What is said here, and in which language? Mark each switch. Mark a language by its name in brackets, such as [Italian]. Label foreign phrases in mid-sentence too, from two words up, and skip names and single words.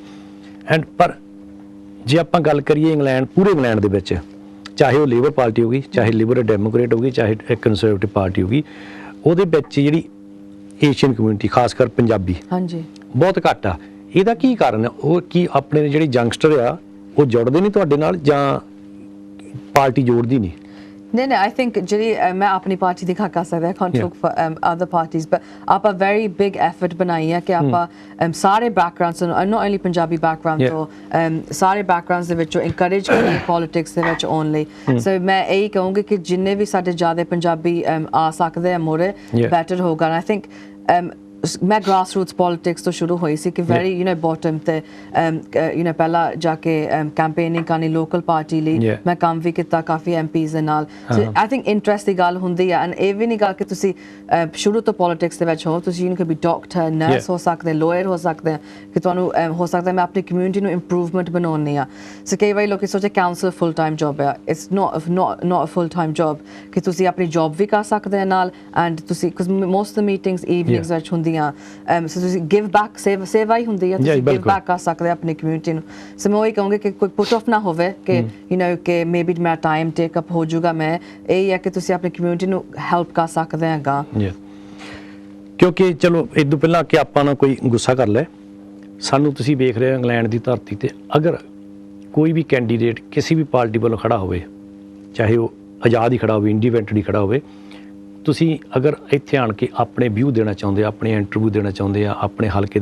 [Punjabi] ਐਂਡ ਪਰ ਜੇ ਆਪਾਂ ਗੱਲ ਕਰੀਏ ਇੰਗਲੈਂਡ, ਪੂਰੇ ਇੰਗਲੈਂਡ ਦੇ ਵਿੱਚ, ਚਾਹੇ ਉਹ ਲੇਬਰ ਪਾਰਟੀ ਹੋ ਗਈ, ਚਾਹੇ ਲਿਬਰਲ ਡੈਮੋਕ੍ਰੇਟ ਹੋ ਗਈ, ਚਾਹੇ ਕੰਜ਼ਰਵੇਟਿਵ ਪਾਰਟੀ ਹੋ ਗਈ, ਉਹਦੇ ਵਿੱਚ ਜਿਹੜੀ [English] Asian community, [Punjabi] ਖਾਸ ਕਰ ਪੰਜਾਬੀ, ਬਹੁਤ ਘੱਟ ਆ। ਇਹਦਾ ਕੀ ਕਾਰਨ ਹੈ? ਉਹ ਕੀ ਆਪਣੇ ਜਿਹੜੇ ਯੰਗਸਟਰ ਆ ਉਹ ਜੁੜਦੇ ਨਹੀਂ ਤੁਹਾਡੇ ਨਾਲ, ਜਾਂ ਪਾਰਟੀ ਜੋੜਦੀ ਨਹੀਂ? नहीं [English] I think [Punjabi] ਜਿਹੜੀ ਮੈਂ ਆਪਣੀ ਪਾਰਟੀ ਦੀ ਗੱਲ ਕਰ ਸਕਦਾ can't [English] Yeah. talk for other parties but ਆਪਾਂ very big effort [Punjabi] ਬਣਾਈ ਹੈ ਕਿ ਆਪਾਂ ਸਾਰੇ [English] backgrounds ਤੋਂ not only ਪੰਜਾਬੀ background Yeah. [Punjabi] ਤੋਂ ਸਾਰੇ backgrounds ਦੇ ਵਿੱਚੋਂ encourage ਕਰੀਏ politics ਦੇ ਵਿੱਚ ਆਉਣ ਲਈ so ਮੈਂ ਇਹੀ ਕਹੂੰਗੀ ਕਿ ਜਿੰਨੇ ਵੀ ਸਾਡੇ ਜ਼ਿਆਦਾ ਪੰਜਾਬੀ ਆ ਸਕਦੇ ਆ ਮੋਰੇ [English] Yeah. [Punjabi] better ਹੋਗਾ [English] and I think [Punjabi] ਮੈਂ [English] grassroots politics [Punjabi] ਤੋਂ ਸ਼ੁਰੂ ਹੋਈ ਸੀ ਕਿ [English] very bottom [Punjabi] ਤੇ ਪਹਿਲਾਂ ਜਾ ਕੇ campaigning ਕਰਨੀ [English] local party [Punjabi] ਲਈ [English] Yeah. [Punjabi] ਮੈਂ ਕੰਮ ਵੀ ਕੀਤਾ ਕਾਫੀ MPs ਦੇ ਨਾਲ [English] so I think [Punjabi] interest ਦੀ ਗੱਲ ਹੁੰਦੀ ਹੈ and ਇਹ ਵੀ ਨਹੀਂ ਗੱਲ ਕਿ ਤੁਸੀਂ ਸ਼ੁਰੂ ਤੋਂ politics ਦੇ ਵਿੱਚ ਹੋ ਤੁਸੀਂ [English] you could be doctor nurse Yeah. [Punjabi] ਹੋ ਸਕਦੇ lawyer ਹੋ ਸਕਦੇ ਕਿ ਤੁਹਾਨੂੰ ਹੋ ਸਕਦਾ ਮੈਂ ਆਪਣੀ community ਨੂੰ improvement ਬਣਾਉਣੀ ਆ so ਕਈ ਵਾਰੀ ਲੋਕੀ ਸੋਚੇ [English] council full time job [Punjabi] ਹੈ [English] it's not a full time job [Punjabi] ਕਿ ਤੁਸੀਂ ਆਪਣੀ job ਵੀ ਕਰ ਸਕਦੇ ਨਾਲ and ਤੁਸੀਂ [English] because most of the meetings evenings [Punjabi] ਵਿੱਚ ਹੁੰਦੀਆਂ so ਤੁਸੀਂ [English] give back [Punjabi] ਸੇਵਾ ਹੀ ਹੁੰਦੀ ਹੈ ਤੁਸੀਂ [English] give back [Punjabi] ਕਰ ਸਕਦੇ ਆਪਣੀ community ਨੂੰ so ਮੈਂ ਉਹੀ ਕਹੂੰਗੀ ਕਿ ਕੋਈ [English] put off [Punjabi] ਨਾ ਹੋਵੇ ਕਿ ਕਿ maybe ਮੇਰਾ [English] time take up [Punjabi] ਹੋ ਜਾਊਗਾ ਮੈਂ ਇਹ ਹੈ ਕਿ ਤੁਸੀਂ ਆਪਣੀ community ਨੂੰ help ਕਰ ਸਕਦੇ ਹੈਗਾ ਕਿਉਂਕਿ ਚਲੋ ਇਦੋਂ ਪਹਿਲਾਂ ਕਿ ਆਪਾਂ ਨਾ ਕੋਈ ਗੁੱਸਾ ਕਰ ਲੈ ਸਾਨੂੰ ਤੁਸੀਂ ਵੇਖ ਰਹੇ ਹੋ ਇੰਗਲੈਂਡ ਦੀ ਧਰਤੀ ਤੇ ਅਗਰ ਕੋਈ ਵੀ ਕੈਂਡੀਡੇਟ ਕਿਸੇ ਵੀ ਪਾਰਟੀ ਵੱਲੋਂ ਖੜਾ ਹੋਵੇ ਚਾਹੇ ਉਹ ਆਜ਼ਾਦ ਹੀ ਖੜਾ ਹੋਵੇ ਇੰਡੀਪੈਂਡੈਂਟ ਹੀ ਖੜਾ ਹੋਵੇ ਤੁਸੀਂ ਅਗਰ ਇੱਥੇ ਆਣ ਕੇ ਆਪਣੇ ਵਿਊ ਦੇਣਾ ਚਾਹੁੰਦੇ ਆ ਆਪਣੇ ਇੰਟਰਵਿਊ ਦੇਣਾ ਚਾਹੁੰਦੇ ਆ ਆਪਣੇ ਹਲਕੇ